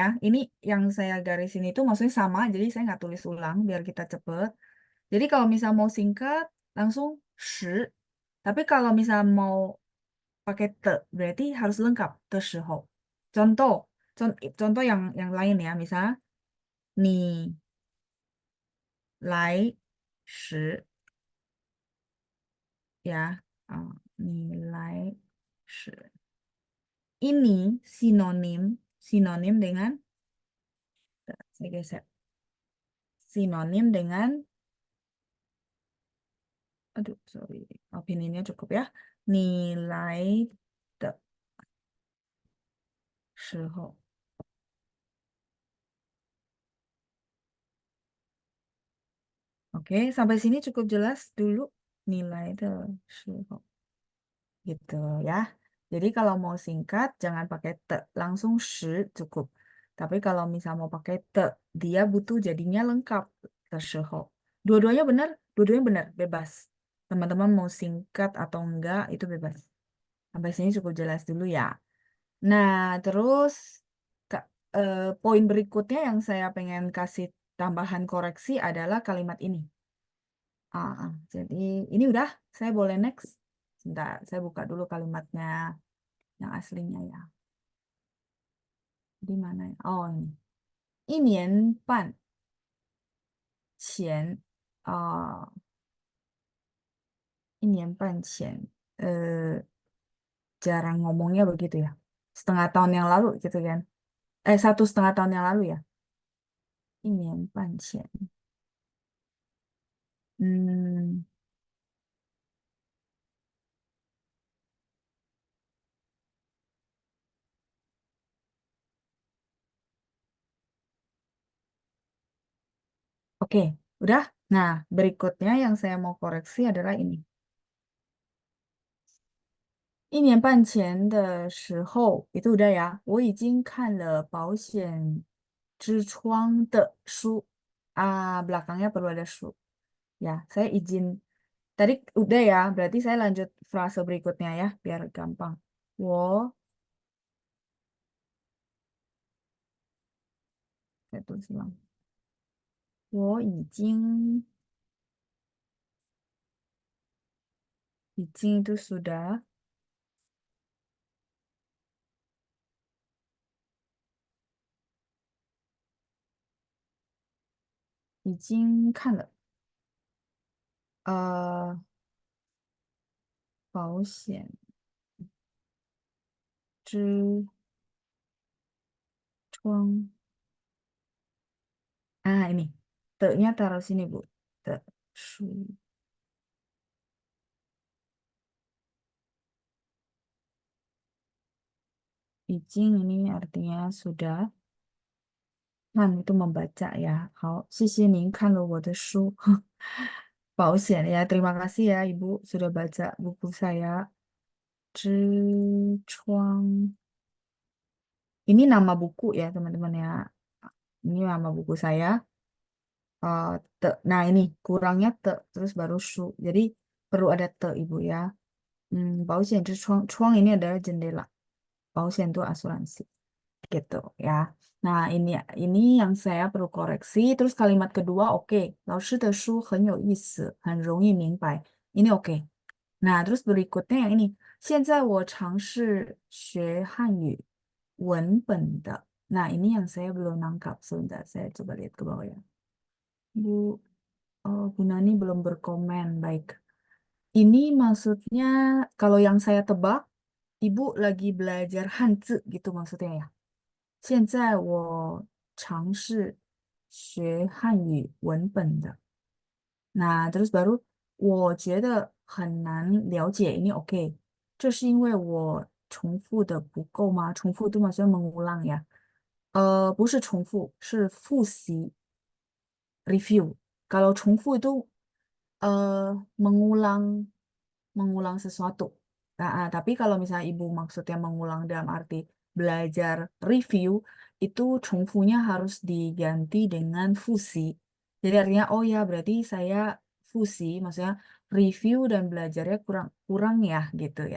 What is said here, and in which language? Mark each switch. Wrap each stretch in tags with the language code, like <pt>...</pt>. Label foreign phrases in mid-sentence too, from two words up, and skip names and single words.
<id>Ini yang saya garisin itu maksudnya sama, jadi saya nggak tulis ulang biar kita cepet. Jadi kalau misal mau singkat, langsung shi. Tapi kalau misal mau pakai te, berarti harus lengkap</id> <zh>的时候.</zh> <id>Contoh, contoh yang lain ya, misal</id> <zh>你来时</zh> <id>ya,</id> <zh>你来时.</zh> <id>Ini sinonim, sinonim dengan, saya geser, sinonim dengan, aduh, sorry, opininya cukup ya. Nilai</id> <zh>的时候.</zh> <id>Oke, sampai sini cukup jelas dulu nilai</id> <zh>的时候.</zh> <id>Gitu ya. Jadi kalau mau singkat jangan pakai te, langsung shi cukup. Tapi kalau misal mau pakai te, dia butuh jadinya lengkap</id> <zh>de 时候.</zh> <id>Dua-duanya benar, dua-duanya benar, bebas. Teman-teman mau singkat atau enggak itu bebas. Sampai sini cukup jelas dulu ya. Nah, terus Kak, poin berikutnya yang saya pengen kasih tambahan koreksi adalah kalimat ini. Jadi ini udah, saya boleh next. Sebentar, saya buka dulu kalimatnya yang aslinya ya. Di mana ya? Oh, ini.</id> <zh>1年半前, 1年半前,</zh> <id>eh, jarang ngomongnya begitu ya. Setengah tahun yang lalu gitu kan. 1,5 tahun yang lalu ya.</id> <zh>1年半前.</zh> <id>Hmm, oke, udah. Nah, berikutnya yang saya mau koreksi adalah ini.</id> <zh>1年半前的时候,</zh> <id>itu udah ya,</id> <zh>我已经看了保险之窗的书.</zh> <id>Belakangnya perlu ada su. Ya, saya izin. Tadi udah ya, berarti saya lanjut frase berikutnya ya, biar gampang.</id> <zh>再读一遍. 我已经</zh> <id>itu sudah,</id> <zh>已经看了 保险之窗.</zh> <id>Ini. Te-nya taruh sini, Bu. Te, su. Izin ini artinya sudah. Han itu membaca ya.</id> <zh>好，谢谢您看了我的书. 保险 ya.</zh> <id>Terima kasih ya, Ibu sudah baca buku saya.</id> <zh>之窗.</zh> <id>Ini nama buku ya, teman-teman ya. Ini nama buku saya. Te. Nah, ini kurangnya te, terus baru su. Jadi perlu ada te, Ibu ya.</id> <zh>保险之窗.</zh> <id>Chuang ini adalah jendela. 保险 itu asuransi. Gitu ya. Nah, ini yang saya perlu koreksi. Terus kalimat kedua, oke.</id> <zh>老师的书很有意思，很容易明白.</zh> <id>Ini oke. Nah, terus berikutnya yang ini.</id> <zh>现在我尝试学汉语文本的.</zh> <id>Nah, ini yang saya belum nangkap. Sebentar, saya coba lihat ke bawah ya. Bu, Bu Nani belum berkomen. Baik. Ini maksudnya, kalau yang saya tebak, Ibu lagi belajar Hanzi gitu maksudnya ya.</id> <zh>现在我尝试学汉语文本的.</zh> <id>Nah, terus baru</id> <zh>我觉得很难了解</zh> <id>ini oke.</id> <zh>这是因为我重复的不够吗？</zh> <id>重复 itu maksudnya mengulang ya.</id> <zh>不是重复，是复习 review.</zh> <id>Kalau 重复 itu mengulang mengulang sesuatu. Tapi kalau misalnya Ibu maksudnya mengulang dalam arti belajar review, itu 重复nya harus diganti dengan fusi. Jadi artinya, oh ya berarti saya fusi, maksudnya review dan belajarnya kurang kurang ya gitu ya.</id>